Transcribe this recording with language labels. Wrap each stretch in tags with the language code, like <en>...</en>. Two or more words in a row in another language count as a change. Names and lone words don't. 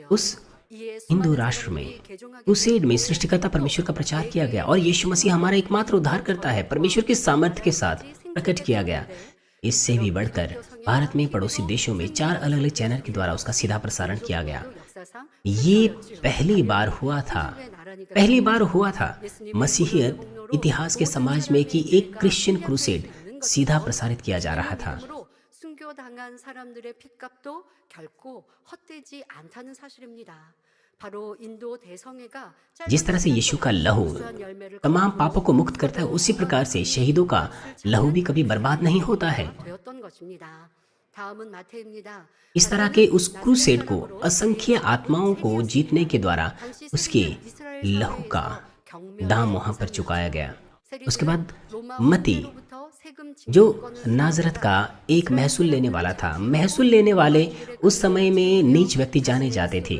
<hi>उस</hi> <ko>이에</ko> <hi>हिंदू</hi> <ko>수많은</ko> <hi>राष्ट्र में</hi> <ko>사람들이 개종하게</ko> <hi>क्रूसेड में सृष्टिकर्ता परमेश्वर का प्रचार किया गया और यीशु मसीह हमारा एकमात्र उद्धार करता है, परमेश्वर के सामर्थ्य के साथ प्रकट किया गया। इससे भी बढ़कर भारत में पड़ोसी देशों में 4 अलग अलग चैनल के द्वारा उसका सीधा प्रसारण किया गया।</hi> <ko>역사상</ko> <hi>ये पहली बार हुआ था मसीहियत इतिहास के समाज में कि एक</hi> <en>Christian crusade</en> <hi>सीधा प्रसारित किया जा रहा था।</hi> <ko>믿음으로 순교 당한 사람들의 핏값도 결코 헛되지 않다는 사실입니다. 바로 인도 대성회가</ko> <hi>जिस तरह से यीशु का लहू तमाम पापों को मुक्त करता है, उसी प्रकार से शहीदों का लहू भी कभी बर्बाद नहीं होता है।</hi> <ko>되었던 것입니다. 다음은 마태입니다.</ko> <hi>इस तरह के उस क्रूसेड को असंख्य आत्माओं को जीतने के द्वारा उसके लहू का दाम वहां पर चुकाया गया। उसके बाद मती, जो नाजरत का एक महसूल लेने वाला था। महसूल लेने वाले उस समय में नीच व्यक्ति जाने जाते थे।</hi>